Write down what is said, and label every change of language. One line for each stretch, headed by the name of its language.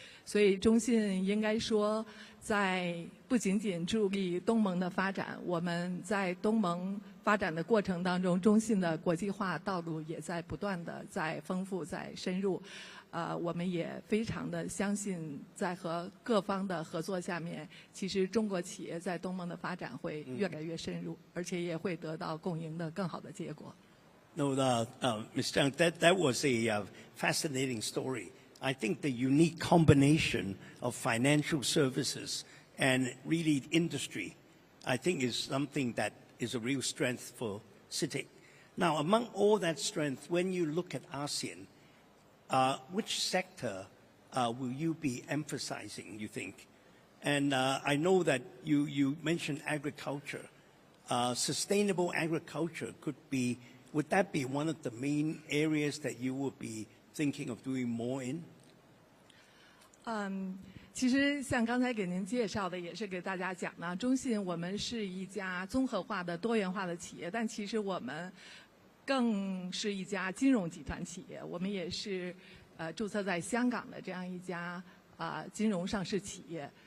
Chinese: 所以中信应该说，在不仅仅助力东盟的发展，我们在东盟发展的过程当中，中信的国际化道路也在不断的在丰富、在深入。我们也非常的相信，在和各方的合作下面，其实中国企业在东盟的发展会越来越深入，而且也会得到共赢的更好的结果。
English: No, Ms. Zhang, that was a fascinating story. I think the unique combination of financial services and really industry, I think is something that is a real strength for CITIC. Now, among all that strength, when you look at ASEAN, which sector will you be emphasizing, you think? And I know that you mentioned agriculture. Sustainable agriculture would that be one of the main areas that you would be thinking of doing more in?
Chinese: 其实像刚才给您介绍的，也是给大家讲呢，中信我们是一家综合化的多元化的企业，但其实我们更是一家金融集团企业。我们也是注册在香港的这样一家金融上市企业。